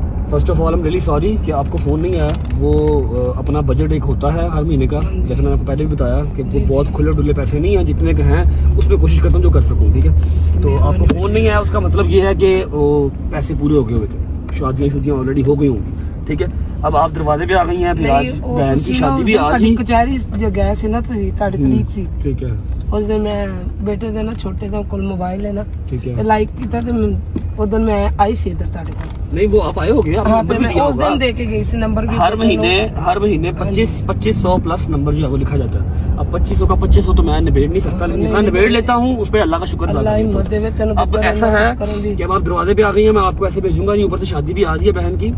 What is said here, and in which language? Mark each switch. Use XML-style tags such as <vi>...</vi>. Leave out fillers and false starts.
<en>first of all I am really sorry</en> <hi>कि आपको phone नहीं आया। वो अपना बजट एक होता है हर महीने का, जैसे मैंने आपको पहले भी बताया कि वो बहुत खुले डुले पैसे नहीं हैं, जितने के हैं उसमें कोशिश करता हूँ जो कर सकूँ। ठीक है, तो आपको फ़ोन नहीं आया उसका मतलब ये है कि वो पैसे पूरे हो गए हुए थे, शादियाँ ऑलरेडी हो गई होंगी। ठीक है, अब आप दरवाजे पे आ गई हैं, फिर आज बहन की शादी भी आज ही।</hi> <pa>कचहरी गए सी ना तुसी, ਤੁਹਾਡੀ ਤਰੀਕ ਸੀ।</pa> <hi>ठीक है,</hi> <pa>ਉਸ ਦਿਨ ਮੈਂ ਬੇਟੇ ਦੇ ਨਾ ਛੋਟੇ ਦਾ ਕੋਲ ਮੋਬਾਈਲ ਹੈ ਨਾ,</pa> <hi>ठीक है।</hi> <pa>ਤੇ ਲਾਈਕ ਕੀਤਾ ਤੇ ਉਦੋਂ ਮੈਂ ਆਈ ਸੀ ਇੱਧਰ ਤੁਹਾਡੇ ਕੋਲ।</pa> <hi>नहीं वो आप आए हो गए, हाँ, तो मैं उस दिन दे के गई सी नंबर भी। हर महीने 2500 प्लस नंबर जो है वो लिखा जाता है। अब 2500 का 2500 तो मैं निबेड़ नहीं सकता, लेकिन जितना निबेड़ लेता हूँ उस पर अल्लाह का शुक्र अदा करता हूं। अब ऐसा है कि अब आप दरवाजे पे आ गई हैं, मैं आपको ऐसे भेजूंगा नहीं, ऊपर से शादी भी आ रही है बहन की।</hi>